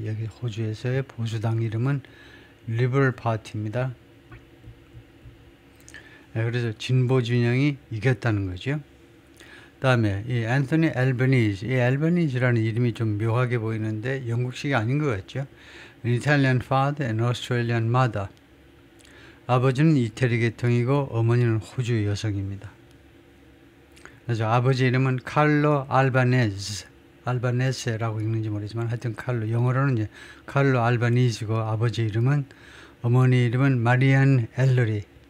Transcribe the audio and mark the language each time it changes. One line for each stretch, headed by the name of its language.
Korean: 여기 호주에서의 보수당 이름은 리버럴 파티입니다. 그래서 진보 진영이 이겼다는 거죠. 다음에 이 앤서니 앨버니즈, 이 앨버니즈라는 이름이 좀 묘하게 보이는데 영국식이 아닌 것 같죠.
English: An Italian father and Australian mother.
Korean: 아버지는 이태리 계통이고 어머니는 호주 여성입니다. 그래서 아버지 이름은 칼로 알바네스라고 읽는지 모르지만 하여튼 칼로, 영어로는 이제 칼로 알바니즈고 아버지 이름은, 어머니 이름은 마리안 엘러리.